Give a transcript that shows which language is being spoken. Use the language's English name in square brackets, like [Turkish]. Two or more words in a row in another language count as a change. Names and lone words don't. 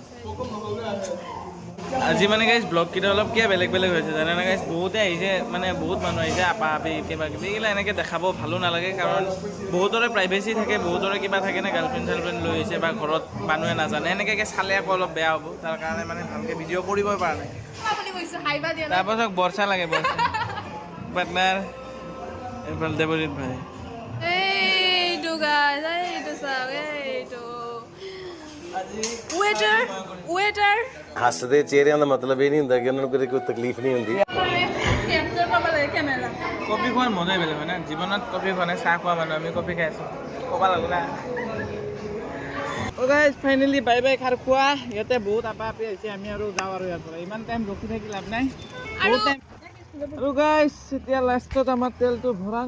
[Assamese] আজি মানে গাইজ ব্লগ কেইটা অলপ কিয় বেলেগ বেলেগ হৈছে জানে গাইজ বহুতে আহিছে মানে বহুত মানুহ আহিছে আপা আপি কিবা কিবি এইগিলা এনেকৈ দেখাব ভালো নালাগে কাৰণ বহুতৰে প্ৰাইভেচি থাকে বহুতৰে কিবা থাকে না গাৰ্লফ্ৰেণ্ড চাৰ্লফ্ৰেণ্ড লৈ আহিছে বা ঘৰত মানুহে নাজানে এনেকৈ চালে আকৌ অলপ বেয়া হ'ব তাৰ কাৰণে মানে ভালকৈ ভিডিঅ' কৰিবই পৰা নাই আপুনি কৈছোঁ হাইবা দিয়া নাই তাৰপাছত বৰ্ষা লাগে বৰ্ষা পাৰ্টনাৰ এইফালে দেৱজিৎ ভাই এইটো গাইজ এইটো চাওক এইটো ৱেটাৰ [Punjabi] ਹੱਸਦੇ ਚਿਹਰਿਆਂ ਦਾ ਮਤਲਬ ਇਹ ਨਹੀਂ ਹੁੰਦਾ ਕਿ ਉਹਨਾਂ ਨੂੰ ਕਦੇ ਕੋਈ ਤਕਲੀਫ ਨਹੀਂ ਹੁੰਦੀ [Assamese] কেপচাৰ কৰিব লাগে কেমেৰা কফি খোৱাৰ মজাই বেলেগ হয় না জীৱনত কফি খোৱা নাই চাহ খোৱা মানুহ আমি কফি খাই আছোঁ ক'ব লাগো না গাইজ [English] finally bye bye [Assamese] খাৰ খোৱা ইয়াতে বহুত আপা আপি আহিছে আমি আৰু যাওঁ আৰু ইয়াৰ পৰা ইমান টাইম ৰখি থাকি লাভ নাই বহুত টাইম আৰু গাইজ এতিয়া লাষ্টত আমাৰ তেলটো ভৰাং